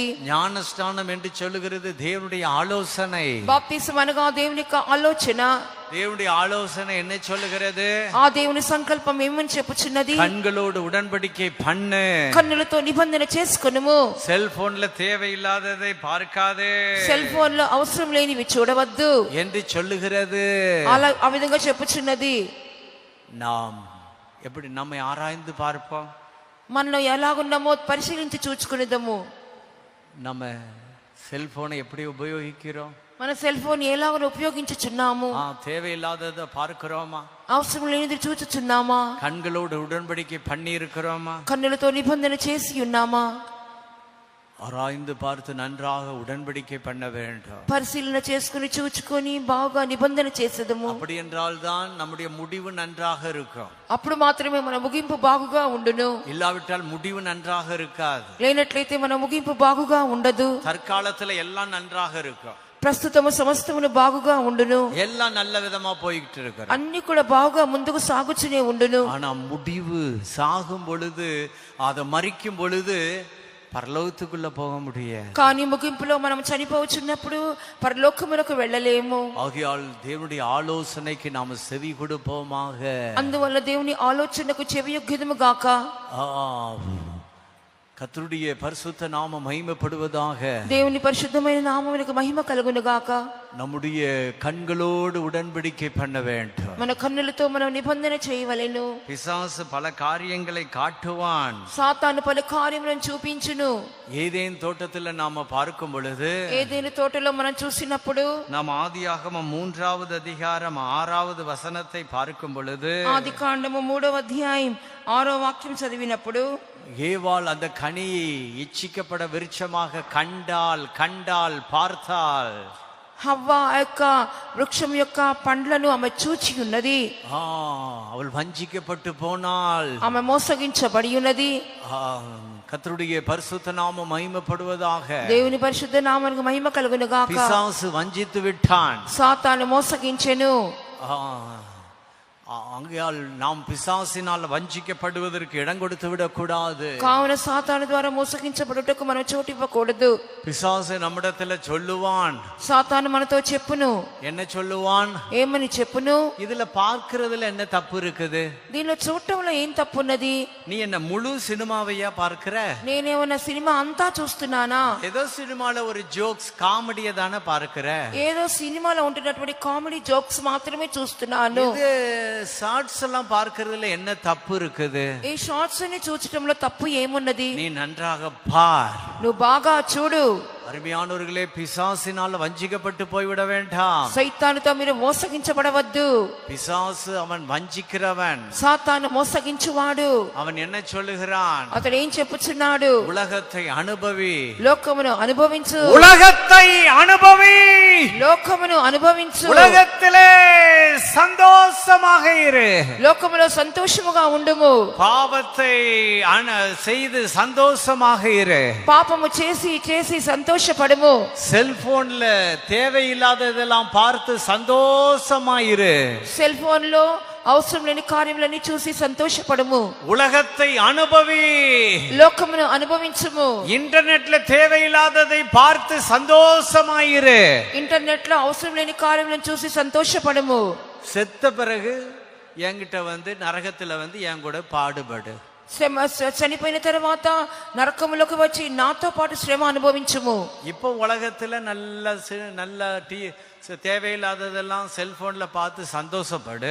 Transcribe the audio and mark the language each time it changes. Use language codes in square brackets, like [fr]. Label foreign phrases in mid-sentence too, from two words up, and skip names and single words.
[ta] ஞானஸ்நானம் என்று சொல்லுகிறது தேவனுடைய ஆலோசனை. [te] బాప్తిసం అనగా దేవుని యొక్క ఆలోచన. [ta] தேவனுடைய ஆலோசனை என்ன சொல்லுகிறது? [te] ఆ దేవుని సంకల్పం ఏమని చెప్పుచున్నది? [ta] கண்களோடு உடன்படிக்கை பண்ணு, [te] కన్నులతో నిబంధన చేసుకొనుము. [ta] செல்போன்ல தேவையில்லாததை பார்க்காதே, [en] cell phone [te] లో అవసరం లేనివి చూడవద్దు [ta] என்று சொல்லுகிறது. [te] అలా ఆ విధంగా చెప్పుచున్నది. [ta] நாம் எப்படி நம்மை ஆராய்ந்து பார்ப்போம்? [te] మనలో ఎలాగున్నామో పరిశీలించి చూచుకునేదము. [ta] நம்ம செல்போனை எப்படி உபயோகிக்கிறோம்? [te] మన [en] cell phone [te] ఎలాగో ఉపయోగించుచున్నాము. [ta] தேவையில்லாததை பார்க்கிறோமா? [te] అవసరం లేనిది చూచుచున్నామా? [ta] கண்களோடு உடன்படிக்கை பண்ணி இருக்கிறோமா? [te] కన్నులతో నిబంధన చేసి ఉన్నామా? [ta] ஆராய்ந்து பார்த்து நன்றாக உடன்படிக்கை பண்ண வேண்டும். [te] పరిశీలన చేసుకుని చూచుకొని బాగా నిబంధన చేసేదము. [ta] அப்படி என்றால் தான் நம்முடைய முடிவு நன்றாக இருக்கும். [te] అప్పుడు మాత్రమే మన ముగింపు బాగుగా ఉండును. [ta] இல்லாவிட்டால் முடிவு நன்றாக இருக்காது. [te] లేనట్లయితే మన ముగింపు బాగుగా ఉండదు. [ta] தற்காலத்துல எல்லாம் நன்றாக இருக்கும், [te] ప్రస్తుతము సమస్తమును బాగుగా ఉండును, [ta] எல்லாம் நல்ல விதமா போய்கிட்டு இருக்கிறோம். [te] అన్ని కూడా బాగా ముందుకు సాగుచునే ఉండును. [ta] ஆனா முடிவு சாகும் பொழுது, அதை மறிக்கும் பொழுது பரலோகத்துக்குள்ள போக முடியாது. [te] కానీ ముగింపులో మనం చనిపోవచ్చున్నప్పుడు పరలోకమునకు వెళ్ళలేము. [ta] ஆகையால் தேவனுடைய ஆலோசனைக்கு நாம் செவி கொடுப்போமாக. [te] అందువల్ల దేవుని ఆలోచనకు చెవియొగ్గెదము గాక. [ta] கர்த்தருடைய பரிசுத்த நாமம் மகிமைப்படுவதாக. [te] దేవుని పరిశుద్ధమైన నామమునకు మహిమ కలుగును గాక. [ta] நம்முடைய கண்களோடு உடன்படிக்கை பண்ண வேண்டும். [te] మన కన్నులతో మనం నిబంధన చేయవలెను. [ta] பிசாசு பல காரியங்களை காட்டுவான். [te] సాతాను పలు కార్యములను చూపించును. [ta] ஏதேன் தோட்டத்துல நாம பார்க்கும் பொழுது, [te] ఏదైనా తోటలో మనం చూసినప్పుడు, [ta] நாம் ஆதியாகமம் 3வது அதிகாரம் 6வது வசனத்தை பார்க்கும் பொழுது, [te] ఆదికాండము 3వ అధ్యాయం 6వ వాక్యం చదివినప్పుడు, [ta] ஏவாள் அந்த கனியை இச்சிக்கப்பட விருட்சமாக கண்டால் பார்த்தாள். [te] హవ్వ ఆ యొక్క వృక్షం యొక్క పండ్లను ఆమె చూచి ఉన్నది. [ta] அவள் வஞ்சிக்கப்பட்டு போனாள், [te] ఆమె మోసగించబడి ఉన్నది. [ta] கர்த்தருடைய பரிசுத்த நாமம் மகிமைப்படுவதாக. [te] దేవుని పరిశుద్ధ నామమునకు మహిమ కలుగును గాక. [ta] பிசாசு வஞ்சித்து விட்டான், [te] సాతాను మోసగించెను. [ta] ஆகையால் நாம் பிசாசினால் வஞ்சிக்கப்படுவதற்கு இடம் கொடுத்து விடக்கூடாது. [te] కావున సాతాను ద్వారా మోసగించబడుటకు మనం చోటు ఇవ్వకూడదు. [ta] பிசாசு நம்மிடத்துல சொல்லுவான். [te] సాతాను మనతో చెప్పును. [ta] என்ன சொல்லுவான்? [te] ఏమని చెప్పును? [ta] இதுல பார்க்கிறதுல என்ன தப்பு இருக்குது? [te] దీనిలో చూడటంలో ఏం తప్పున్నది? [ta] நீ என்ன முழு சினிமாவையா பார்க்கிற? [te] నేనేమన్నా సినిమా అంతా చూస్తున్నానా? [ta] ஏதோ சினிமால ஒரு [en] jokes comedy [ta] தானே பார்க்கிற. [te] ఏదో సినిమాలో ఉంటున్నటువంటి [en] comedy jokes [te] మాత్రమే చూస్తున్నాను. [ta] இது ஷார்ட்ஸ் எல்லாம் பார்க்கிறதுல என்ன தப்பு இருக்குது? [te] ఈ షార్ట్స్ ని చూడటంలో తప్పు ఏమున్నది? [ta] நீ நன்றாக பார். [te] నువ్వు బాగా చూడు. [ta] அருமையானவர்களே, பிசாசினால் வஞ்சிக்கப்பட்டு போய்விட வேண்டாம். [te] సైతానుతో మీరు మోసగించబడవద్దు. [ta] பிசாசு அவன் வஞ்சிக்கிறவன். [te] సాతాను మోసగించువాడు. [ta] அவன் என்ன சொல்லுகிறான்? [te] అతడు ఏం చెప్పుచున్నాడు? [ta] உலகத்தை அனுபவி, [te] లోకమును అనుభవించు. [ta] உலகத்தை அனுபவி. [te] లోకమును అనుభవించు, [ta] உலகத்திலே சந்தோஷமாக இரு. [te] లోకములో సంతోషముగా ఉండుము, [ta] பாவத்தை செய்து சந்தோஷமாக இரு. [te] పాపము చేసి చేసి సంతోషపడుము, [ta] செல்போன்ல தேவையில்லாததெல்லாம் பார்த்து சந்தோஷமாயிரு. [en] cell phone [te] లో అవసరం లేని కార్యములన్నీ చూసి సంతోషపడుము, [ta] உலகத்தை அனுபவி. [te] లోకమును అనుభవించుము, [ta] இன்டர்நெட்ல தேவையில்லாததை பார்த்து சந்தோஷமாயிரு. [te] ఇంటర్నెట్ లో అవసరం లేని కార్యములను చూసి సంతోషపడుము. [ta] செத்த பிறகு என்கிட்ட நரகத்துல என் கூட பாடுபடு. [te] చనిపోయిన తర్వాత నరకములోకి వచ్చి నాతో పాటు శ్రమ అనుభవించుము. [ta] இப்போ உலகத்துல நல்ல தேவையில்லாததெல்லாம் செல்போன்ல பார்த்து சந்தோஷப்படு.